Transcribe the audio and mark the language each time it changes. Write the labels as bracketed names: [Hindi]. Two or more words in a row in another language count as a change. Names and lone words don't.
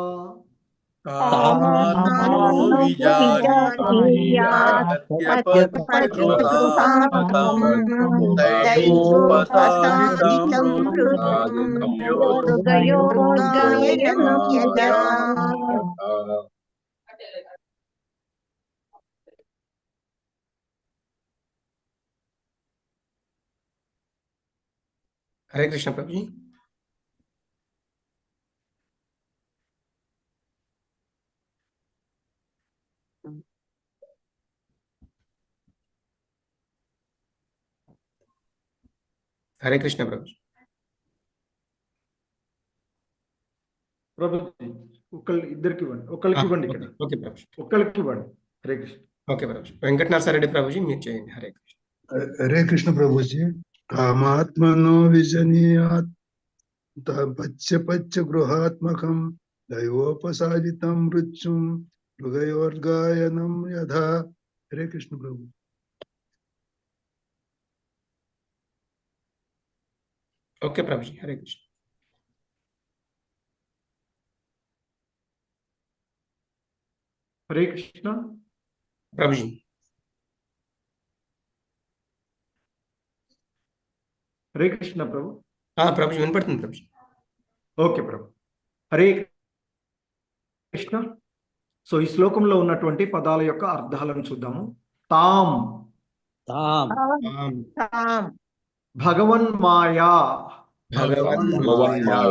[Sanskrit] తామాత్మనో విజానీయాత్ పత్య గృహాత్మకం దైవోపసాదితం మృగయోర్గాయనం యథా. [Hindi] हरे कृष्ण प्रभु जी. हरे कृष्ण प्रभु जी. [Telugu] ప్రభు ఇద్దరికి ఇవ్వండి. ఒకరికి ఇవ్వండి. ఇక్కడ ఓకే ప్రభు जी. ఒకరికి ఇవ్వండి. హరే కృష్ణ. ఓకే ప్రభు जी. వెంకటనరసారెడ్డి ప్రభు जी మీరు చేయండి. హరే కృష్ణ. [Hindi] हरे कृष्ण प्रभु जी. [Sanskrit] कामात्मनो विजनीयात् पच्य गृहात्मकं दैवोपसादितं मृत्युं मृगयोर्गायनं यथा. [Hindi] हरे कृष्ण प्रभु. ओके प्रभु जी. हरे कृष्ण. [Telugu] హరే కృష్ణ. [Hindi] प्रभु जी. [Telugu] హరే కృష్ణ ప్రభు. प्रभु जी వినపడుతుంది ప్రభు जी. ఓకే ప్రభు. హరే కృష్ణ. సో ఈ శ్లోకంలో ఉన్నటువంటి పదాల యొక్క అర్థాలను చూద్దాము. [Sanskrit] తాం తాం తాం తాం భగవన్ మాయా భగవన్మాయ